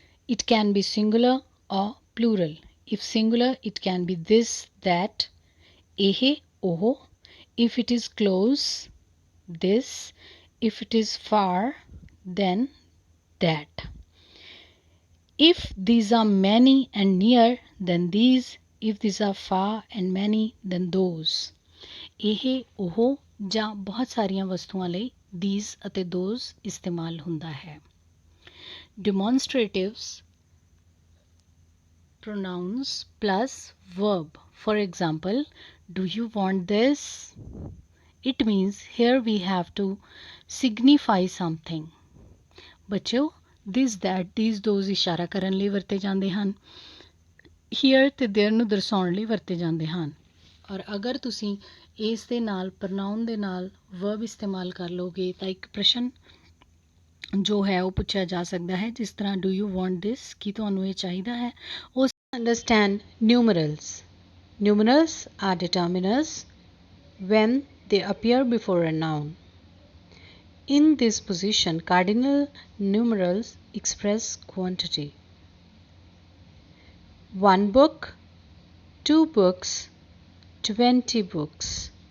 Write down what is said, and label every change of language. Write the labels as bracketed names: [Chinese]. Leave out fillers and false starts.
[English] It can be singular or plural. If singular, it can be this, that, ehe, oho. If it is close, this. If it is far, then that. If these are many and near, then these. If these are far and many, then those. [Punjabi] ਇਹ ਉਹ ਜਾਂ ਬਹੁਤ ਸਾਰੀਆਂ ਵਸਤੂਆਂ ਲਈ these ਅਤੇ those ਇਸਤੇਮਾਲ ਹੁੰਦਾ ਹੈ. [English] Demonstratives, pronouns plus verb. For example, do you want this? It means here we have to signify something. [Punjabi] ਬੱਚਿਓ this, that, these, those ਇਸ਼ਾਰਾ ਕਰਨ ਲਈ ਵਰਤੇ ਜਾਂਦੇ ਹਨ. Here ਤੇ there ਨੂੰ ਦਰਸਾਉਣ ਲਈ ਵਰਤੇ ਜਾਂਦੇ ਹਨ. ਔਰ ਅਗਰ ਤੁਸੀਂ ਇਸ ਦੇ ਨਾਲ ਪ੍ਰਨਾਉਨ ਦੇ ਨਾਲ ਵਰਬ ਇਸਤੇਮਾਲ ਕਰ ਲੋਗੇ ਤਾਂ ਇੱਕ ਪ੍ਰਸ਼ਨ ਜੋ ਹੈ ਉਹ ਪੁੱਛਿਆ ਜਾ ਸਕਦਾ ਹੈ, ਜਿਸ ਤਰ੍ਹਾਂ [English] do you want this, [Punjabi] ਕੀ ਤੁਹਾਨੂੰ ਇਹ ਚਾਹੀਦਾ ਹੈ. [English] ਉਸ understand numerals. Numerals are determiners when they appear before a noun. In this position, cardinal numerals express quantity. 1 book, 2 books, 20 books.